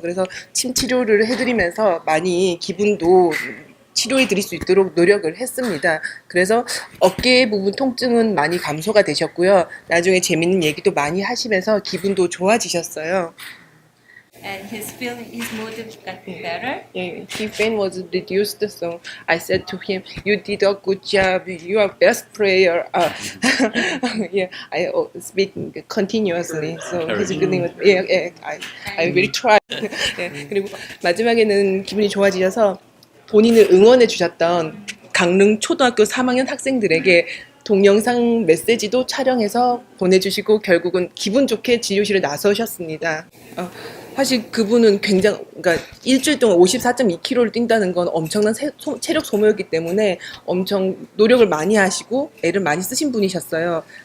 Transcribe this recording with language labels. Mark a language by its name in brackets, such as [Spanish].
[Korean] 그래서 침 치료를 해드리면서 많이 기분도 치료해드릴 수 있도록 노력을 했습니다. 그래서 어깨 부분 통증은 많이 감소가 되셨고요. 나중에 재밌는 얘기도 많이 하시면서 기분도 좋아지셨어요. [English] And his mood got better. Yeah, his pain was reduced. So I said to him, "You did a good job. You are best player." Yeah, I speak continuously. So his feeling was, I will try. [Korean] 네, 그리고 마지막에는 기분이 좋아지셔서 본인을 응원해 주셨던 강릉 초등학교 3학년 학생들에게 동영상 메시지도 촬영해서 보내주시고 결국은 기분 좋게 진료실에 나서셨습니다. 사실 그분은 그러니까 일주일 동안 54.2km를 뛴다는 건 엄청난 체력 소모였기 때문에 엄청 노력을 많이 하시고 애를 많이 쓰신 분이셨어요.